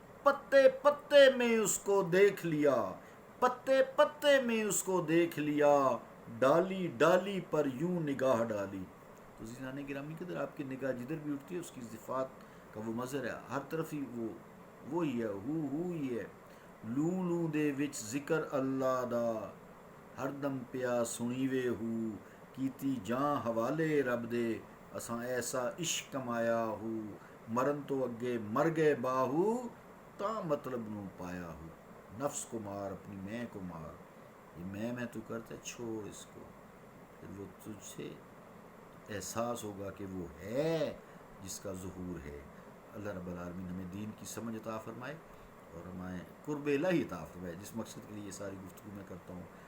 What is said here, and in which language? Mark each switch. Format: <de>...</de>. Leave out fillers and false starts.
<ur>پتے پتے میں اس کو دیکھ لیا، پتے پتے میں اس کو دیکھ لیا، ڈالی ڈالی پر یوں نگاہ ڈالی. تو عزیزان گرامی قدر، آپ کی نگاہ جدھر بھی اٹھتی ہے اس کی صفات کا وہ مظہر ہے، ہر طرف ہی وہی ہے، ہو ہی ہے.</ur> <pa>لوں لوں دے وچ ذکر اللہ دا، ہر دم پیا سنی وے ہو، کیتی جاں حوالے رب دے، اساں ایسا عشق کمایا ہو، مرن تو اگے مر گئے باہو، تاں مطلب نو پایا ہو.</pa> <ur>نفس کو مار، اپنی میں کو مار، یہ میں تو کرتا ہے، چھوڑ اس کو، پھر وہ تجھ سے احساس ہوگا کہ وہ ہے جس کا ظہور ہے. اللہ رب العالمین ہمیں دین کی سمجھ عطا فرمائے اور ہمیں قرب الہی عطا فرمائے، جس مقصد کے لیے یہ ساری گفتگو میں کرتا ہوں.</ur>